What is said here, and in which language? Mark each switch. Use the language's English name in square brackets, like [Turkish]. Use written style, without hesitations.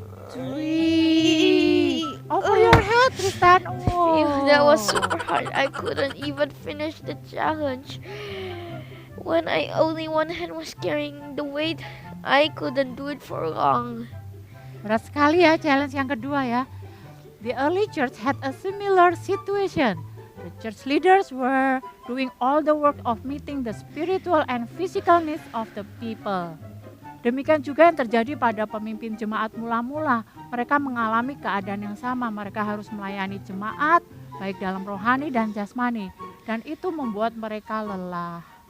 [English] 3. Over your head, Tristan. Phew, that was super hard. I couldn't even finish the challenge. When only one hand was carrying the weight, I couldn't do it for long. [Indonesian] Berat sekali ya challenge yang kedua ya. [English] The early church had a similar situation. The church leaders were doing all the work of meeting the spiritual and physical needs of the people. [Indonesian] Demikian juga yang terjadi pada pemimpin jemaat mula-mula. Mereka mengalami keadaan yang sama. Mereka harus melayani jemaat baik dalam rohani dan jasmani. Dan itu membuat mereka lelah.